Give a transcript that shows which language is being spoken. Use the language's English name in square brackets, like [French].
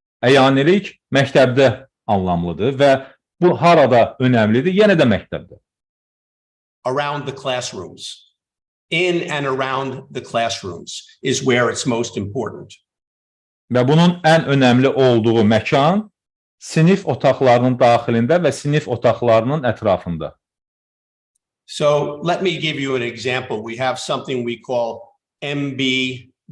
[Azerbaijani] Əyanilik məktəbdə anlamlıdır və bu harada önəmlidir, yenə də məktəbdə. [English] Around the classrooms. In and around the classrooms is where it's most important. [Azerbaijani] Və bunun ən önəmli olduğu məkan sinif otaqlarının daxilində və sinif otaqlarının ətrafında. [English] So let me give you an example. We have something we call MBWA.